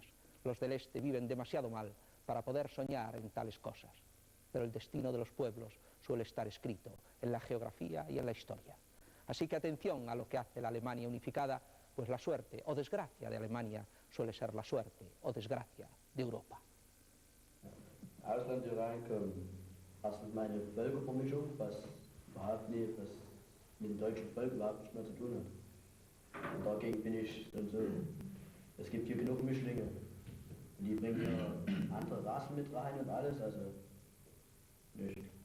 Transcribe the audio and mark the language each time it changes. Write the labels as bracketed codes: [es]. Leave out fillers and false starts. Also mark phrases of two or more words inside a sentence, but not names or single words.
[es] Los del este viven demasiado mal para poder soñar en tales cosas. Pero el destino de los pueblos suele estar escrito en la geografía y en la historia. Así que atención a lo que hace la Alemania unificada, pues la suerte o desgracia de Alemania suele ser la suerte o desgracia de Europa. [de] Ausland reinkommen. Erstens meine Völkervermischung, was überhaupt nicht, was mit dem deutschen Volk überhaupt nichts mehr zu tun hat. Und dagegen bin ich dann so. Es gibt hier genug Mischlinge. Und die bringen ja andere Rassen mit rein und alles, also nicht.